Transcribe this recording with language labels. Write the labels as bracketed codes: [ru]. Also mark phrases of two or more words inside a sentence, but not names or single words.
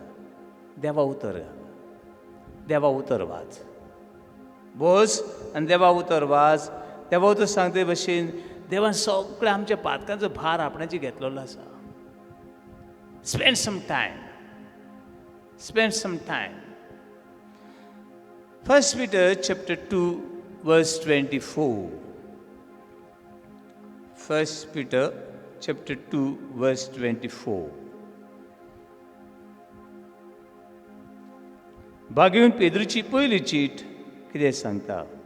[kok] देवा उतर घाल, देवा उतर वाच. बस आनी देवा उतर वाच. देवा उतर सांगते भशेन देवान सगळें आमच्या पातकांचो भार आपणाची घेतलेलो आसा. [en] Spend some time, spend some time. 1 Peter chapter 2 verse 24. 1 Peter chapter 2 verse 24. [kok] बागेवन पेद्रूची पयली चीट कितें सांगता?